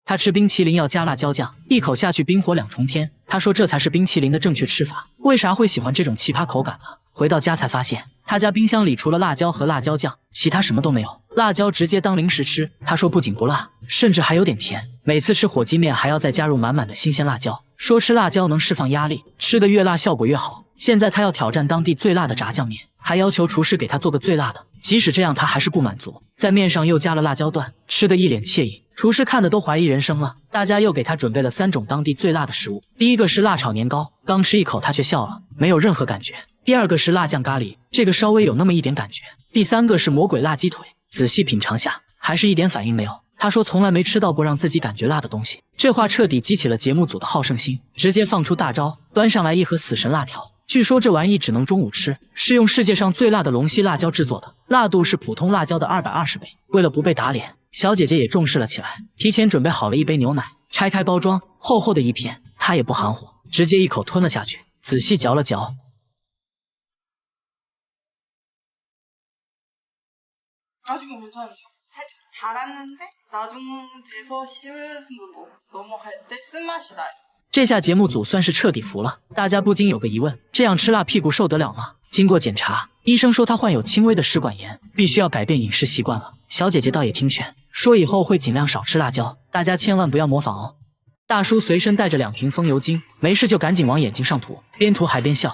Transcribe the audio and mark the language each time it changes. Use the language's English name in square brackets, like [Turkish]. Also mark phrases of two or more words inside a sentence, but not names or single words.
[Chinese] 他吃冰淇淋要加辣椒醬，一口下去冰火两重天。他说这才是冰淇淋的正确吃法。为啥会喜欢这种奇葩口感呢？回到家才发现，他家冰箱裡除了辣椒和辣椒醬，其他什麼都沒有。辣椒直接當零食吃。他說不僅不辣，甚至還有點甜。每次吃火雞麵還要再加入滿滿的新鮮辣椒，說吃辣椒能釋放壓力，吃得越辣效果越好。現在他要挑戰當地最辣的炸醬麵，還要求廚師給他做個最辣的。即使這樣，他還是不滿足，在麵上又加了辣椒段，吃得一臉愜意。廚師看得都懷疑人生了。大家又給他準備了3種當地最辣的食物。第一個是辣炒年糕，剛吃一口他卻笑了，沒有任何感覺。第二個是辣醬咖喱，這個稍微有那麼一點感覺。第三個是魔鬼辣雞腿，仔細品嘗下，還是一點反應沒有。他說從來沒吃到過讓自己感覺辣的東西。這話徹底激起了節目組的好勝心，直接放出大招，端上來一盒死神辣條。據說這玩意只能中午吃，是用世界上最辣的龍溪辣椒制作的，辣度是普通辣椒的220倍。為了不被打臉，小姐姐也重視了起來，提前準備好了一杯牛奶，拆開包裝，厚厚的一片，她也不含糊，直接一口吞了下去，仔細嚼了嚼。 [Korean] 아직은 괜찮아요. 살짝 달았는데 나중 돼서 씹으로 넘어갈 때 쓴맛이 나요. [Chinese] 這下節目組算是徹底服了，大家不禁有個疑問：這樣吃辣屁股受得了嗎？經過檢查，醫生說她患有輕微的食管炎，必須要改變飲食習慣了。小姐姐倒也聽勸，說以後會盡量少吃辣椒，大家千萬不要模仿哦。大叔隨身帶着2瓶風油精，沒事就趕緊往眼睛上塗，邊塗還邊笑。